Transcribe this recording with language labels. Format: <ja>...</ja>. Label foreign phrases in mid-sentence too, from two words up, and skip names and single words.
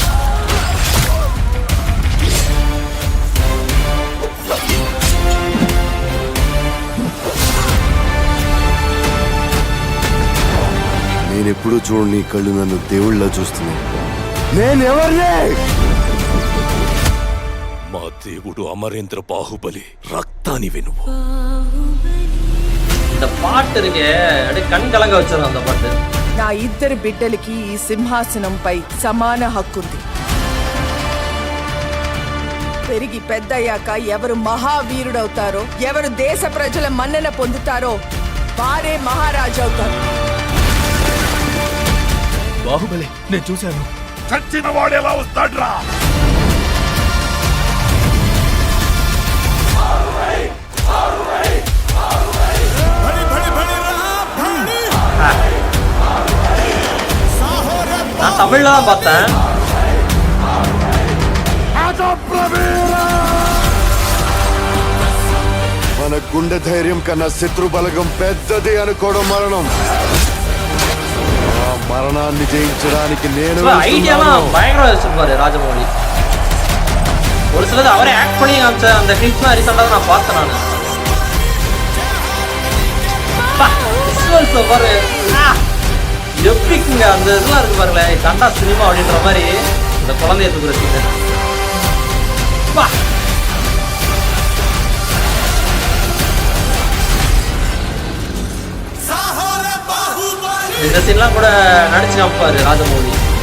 <te>నేనెప్పుడు చూడని కళ్ళు నన్ను దేవుళ్ళ చూస్తున్నాను. నేనెవర్నే? మా దేవుడు అమరేంద్ర బాహుబలి రక్తానివి నువ్వు.</te> <ta>இந்த பாட்டு இருக்கே அப்படியே கண் கலங்க வச்சிடும். அந்த பாட்டு</ta> <te>నా ఇద్దరు బిడ్డలకి ఈ సింహాసనంపై సమాన హక్కుంది. పెరిగి పెద్దయ్యాక ఎవరు మహావీరుడవుతారో, ఎవరు దేశ ప్రజల మన్నన పొందుతారో వారే మహారాజు అవుతారు. బాహుబలి నేను చూశాను. చచ్చిన వాడు ఎలా వస్తాడ్రా?</te> <ta>நான் தமிழ்ல தான் பார்த்தேன்.</ta> <te>మన గుండె ధైర్యం కన్నా శత్రు బలగం పెద్దది అనుకోవడం మరణం. ఆ మరణాన్ని జయించడానికి నేను</te> <ta>ஐடியாலாம் பயங்கரமா வச்சிருப்பாரு ராஜமௌலி. ஒரு சிலது அவரே ஆக்ட் பண்ணி காமிச்ச அந்த கிளிப்ஸ்லாம் ரீசெண்டாக நான் பார்த்தேன். நான் பாரு எப்பிக்குங்க. அந்த இதெல்லாம் இருக்கு பாருங்களேன். கண்டா சினிமா அப்படின்ற மாதிரி இந்த குழந்தைய தூக்குற சீன். இந்த சீன்லாம் கூட நடிச்சு காமிப்பாரு ராஜமௌலி.</ta>